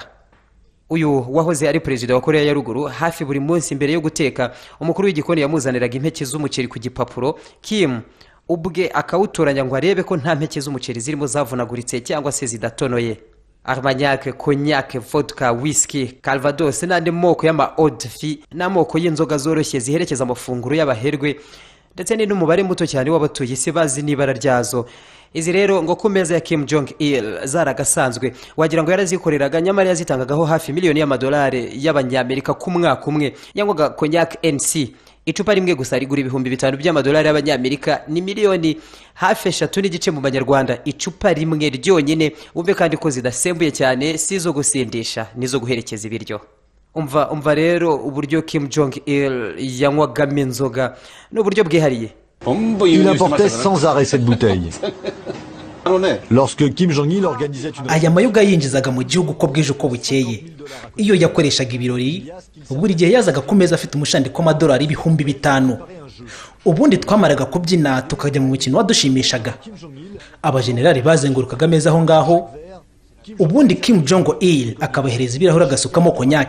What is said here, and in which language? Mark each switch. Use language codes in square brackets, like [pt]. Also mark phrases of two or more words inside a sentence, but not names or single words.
[rw] Uyu wahoze ari perezida wa Korea ya Ruguru, hafi buri munsi mbere yo guteka umukuru w'igikoni yamuzaniraga impeke z'umuceri ku gipapuro, Kim ubwe akawutoranya ngo arebe ko nta mpeke z'umuceri zirimo zavunaguritse cyangwa se zidatonoye. Armagnac, cognac, vodka, whisky, calvados n'andi moko y'ama [fr] eau de vie [rw] n'amoko y'inzoga zoroshye ziherekeza amafunguro y'abaherwe, ndetse n'umubare muto cyane w'abatuye isi bazi n'ibara ryazo. Izi rero ngo ku meza ya Kim Jong Il zaragasanzwe, wagira ngo yarazikoreraga, nyamara yazitangagaho hafi miliyoni y'amadolari y'abanyamerika ku mwaka umwe. Yangwaga cognac NC, icupa rimwe gusa rigura ibihumbi 5 by'amadolari y'abanyamerika, ni miliyoni hafi 3 n'igice mu banyarwanda. Icupa rimwe ryonyine, umve kandi ko zidasembuye cyane, sizo gusindisha nizo guherekeza ibiryo. Umva rero uburyo Kim Jong Il yanywagamo inzoga n'uburyo bwihariye. [fr] Il importait sans arrêt cette bouteille. Lorsque Kim Jong-il organisait une... [rw] aya mayoga yinjizaga mu gihugu uko bwije uko bukeye. Iyo yakoreshaga ibirori, buri gihe yazaga ku meza afite umushandiko w'amadolari 5,000. Ubundi twamaraga kubyina tukajya mu mukino wadushimishaga. Abajenerali bazengurukaga ameza aho ngaho, ubundi Kim Jong-il akabahereza ibirahuri agasukamo cognac.